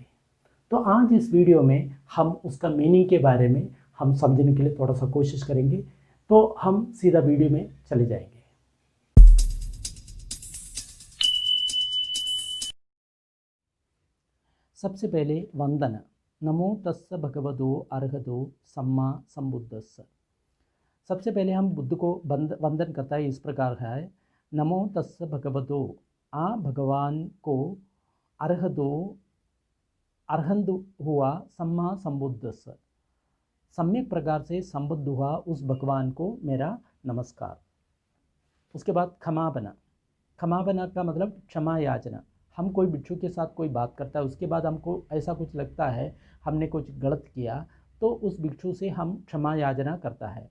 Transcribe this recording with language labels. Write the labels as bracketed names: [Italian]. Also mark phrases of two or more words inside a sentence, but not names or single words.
[Hindi] तो आज इस वीडियो में हम उसका मीनिंग के बारे में हम समझने के लिए थोड़ा सा कोशिश करेंगे। तो हम सीधा वीडियो में चले जाएंगे। सबसे पहले वंदन। [Pali] नमो तस्स भगवतो अर्हतो सम्मा संबुद्धस्स। [Hindi] सबसे पहले हम बुद्ध को वंदन करता है, इस प्रकार है। [Pali] नमो तस्स भगवतो, [Hindi] भगवान को, अर्हतो अर्हंत हुआ, [Pali] सम्मा संबुद्धस्स, [Hindi] सम्यक प्रकार से संबुद्ध हुआ उस भगवान को मेरा नमस्कार। उसके बाद क्षमापना। क्षमापना का मतलब क्षमा याचना। हम कोई भिक्षु के साथ कोई बात करता है, उसके बाद हमको ऐसा कुछ लगता है हमने कुछ गलत किया, तो उस भिक्षु से हम क्षमा याचना करता है।